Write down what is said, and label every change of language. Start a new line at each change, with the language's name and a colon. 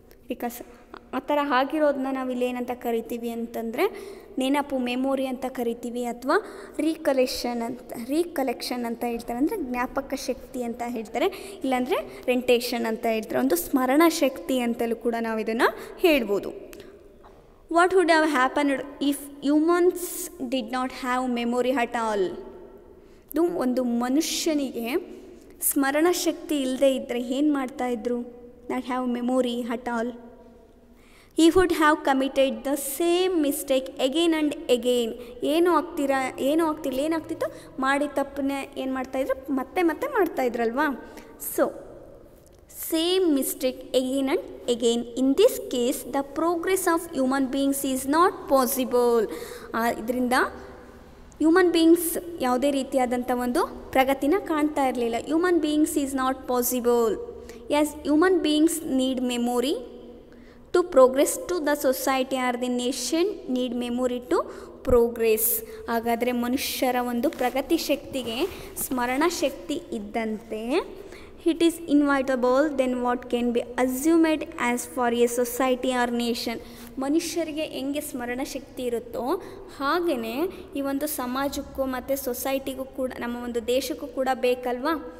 Kannada: Because ಆ ಥರ ಆಗಿರೋದನ್ನ ನಾವಿಲ್ಲಿ ಏನಂತ ಕರಿತೀವಿ ಅಂತಂದರೆ ನೆನಪು, ಮೆಮೊರಿ ಅಂತ ಕರಿತೀವಿ, ಅಥವಾ ರೀಕಲೆಕ್ಷನ್ ಅಂತ ಹೇಳ್ತಾರೆ. ಅಂದರೆ ಜ್ಞಾಪಕ ಶಕ್ತಿ ಅಂತ ಹೇಳ್ತಾರೆ, ಇಲ್ಲಾಂದರೆ ರೆಂಟೇಷನ್ ಅಂತ ಹೇಳ್ತಾರೆ. ಒಂದು ಸ್ಮರಣ ಶಕ್ತಿ ಅಂತಲೂ ಕೂಡ ನಾವು ಇದನ್ನು ಹೇಳ್ಬೋದು.
English: What would have happened if humans did not have memory at all?
Kannada: ಒಂದು ಮನುಷ್ಯನಿಗೆ ಸ್ಮರಣ ಶಕ್ತಿ ಇಲ್ಲದೆ ಇದ್ದರೆ ಏನು ಮಾಡ್ತಾಯಿದ್ರು?
English: Not have memory at all. he would have committed the same mistake again and again.
Kannada: ಏನಾಗ್ತಿತ್ತು? ಮಾಡಿದ ತಪ್ಪನ್ನೇ ಏನು ಮಾಡ್ತಾಯಿದ್ರು? ಮತ್ತೆ ಮಾಡ್ತಾಯಿದ್ರಲ್ವಾ.
English: So same mistake again and again. In this case, the progress of human beings is not possible.
Kannada: ಇದರಿಂದ human beings ಯಾವುದೇ ರೀತಿಯಾದಂಥ ಒಂದು ಪ್ರಗತಿನ ಕಾಣ್ತಾ ಇರಲಿಲ್ಲ.
English: Human beings is not possible. Yes, human beings need memory to progress to the society or the nation need memory to progress.
Kannada: ಹಾಗಾದರೆ ಮನುಷ್ಯರ ಒಂದು ಪ್ರಗತಿ ಶಕ್ತಿಗೆ ಸ್ಮರಣ ಶಕ್ತಿ ಇದ್ದಂತೆ
English: it is inevitable then what can be assumed as for a society or nation.
Kannada: ಮನುಷ್ಯರಿಗೆ ಹೆಂಗೆ ಸ್ಮರಣ ಶಕ್ತಿ ಇರುತ್ತೋ ಹಾಗೆಯೇ ಈ ಒಂದು ಸಮಾಜಕ್ಕೂ ಮತ್ತು ಸೊಸೈಟಿಗೂ ಕೂಡ, ನಮ್ಮ ಒಂದು ದೇಶಕ್ಕೂ ಕೂಡ ಬೇಕಲ್ವಾ.